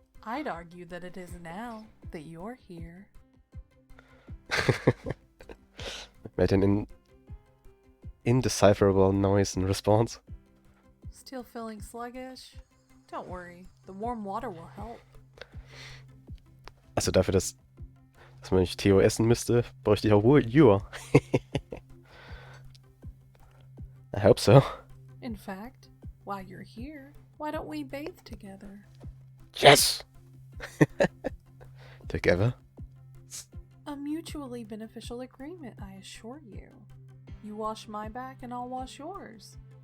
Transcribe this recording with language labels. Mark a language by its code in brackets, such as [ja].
[en] I'd argue that it is now that you're here. Made an indecipherable noise in response. Still feeling sluggish? Don't worry, the warm water will help. [de] Also dafür, dass man nicht Theo essen müsste, bräuchte ich auch Ruhe. [en] I hope so. In fact, while you're here, why don't we bathe together? Yes! Together? A mutually beneficial agreement, I assure you. You wash my back and I'll wash yours.